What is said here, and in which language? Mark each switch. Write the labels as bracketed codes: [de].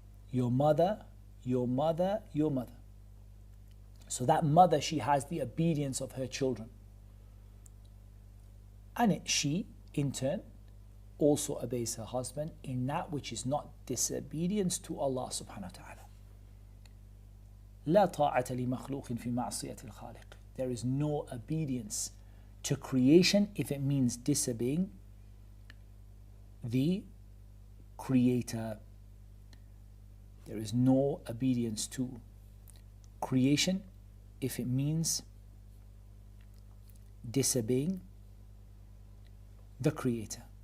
[en] Your mother, your mother, your mother. So that mother, she has the obedience of her children. And she, in turn, also obeys her husband in that which is not disobedience to Allah subhanahu wa ta'ala. [ar] لا طاعة لمخلوق في معصية الخالق. [en] There is no obedience to creation if it means disobeying the Creator. There is no obedience to creation if it means disobeying the Creator.